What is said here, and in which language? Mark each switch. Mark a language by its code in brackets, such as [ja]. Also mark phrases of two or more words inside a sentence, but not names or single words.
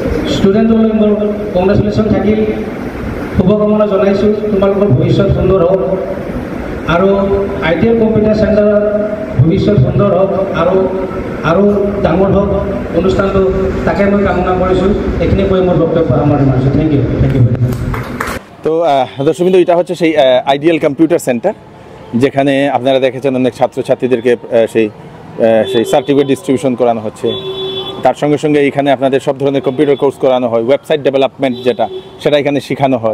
[as] ষ্টুডেণ্টলৈ মোৰ কংগ্ৰেচুলেশ্যন থাকিল, শুভকামনা জনাইছোঁ তোমালোকৰ ভৱিষ্যত সুন্দৰ হওক আৰু আইডিয়েল কম্পিউটাৰ চেণ্টাৰৰ ভৱিষ্যত সুন্দৰ হওক আৰু ডাঙৰ হওক অনুষ্ঠানটো, তাকে মই কামনা কৰিছোঁ। এইখিনি কৈ মোৰ বক্তব্য সামৰণি মাৰিছোঁ। [en] Thank you very much. [bn] তো দর্শকবৃন্দ, এটা হচ্ছে সেই আইডিয়াল কম্পিউটার সেন্টার, যেখানে আপনারা দেখেছেন অনেক ছাত্রছাত্রীদেরকে সেই [en] certificate distribution [bn] করানো হচ্ছে। তার সঙ্গে সঙ্গে এখানে আপনাদের সব ধরনের [en] computer course [bn] করানো হয়, [en] website development [bn] সেটা এখানে শেখানো হয়।